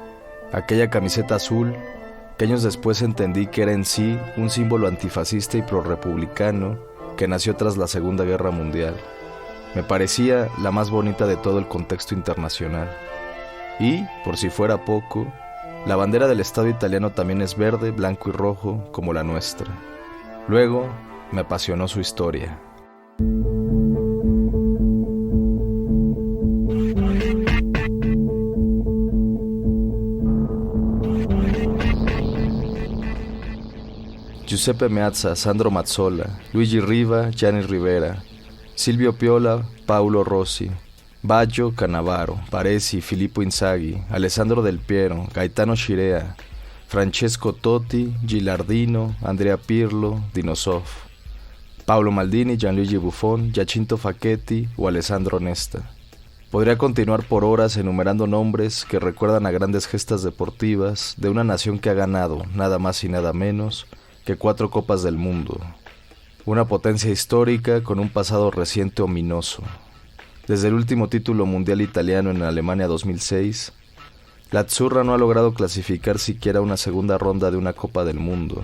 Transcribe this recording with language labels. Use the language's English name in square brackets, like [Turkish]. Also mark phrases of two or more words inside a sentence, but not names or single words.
[Spanish] Aquella camiseta azul, que años después entendí que era en sí un símbolo antifascista y prorrepublicano que nació tras la Segunda Guerra Mundial. Me parecía la más bonita de todo el contexto internacional. Y, por si fuera poco, la bandera del Estado italiano también es verde, blanco y rojo como la nuestra. Luego, me apasionó su historia. Giuseppe Meazza, Sandro Mazzola, Luigi Riva, Gianni Rivera, Silvio Piola, Paolo Rossi, Baggio, Cannavaro, Baresi, Filippo Inzaghi, Alessandro Del Piero, Gaetano Scirea, Francesco Totti, Gilardino, Andrea Pirlo, Dinosov, Paolo Maldini, Gianluigi Buffon, Giacinto Facchetti o Alessandro Nesta. Podría continuar por horas enumerando nombres que recuerdan a grandes gestas deportivas de una nación que ha ganado, nada más y nada menos, que 4 Copas del Mundo. Una potencia histórica con un pasado reciente ominoso. Desde el último título mundial italiano en Alemania 2006, la Azzurra no ha logrado clasificar siquiera una segunda ronda de una Copa del Mundo.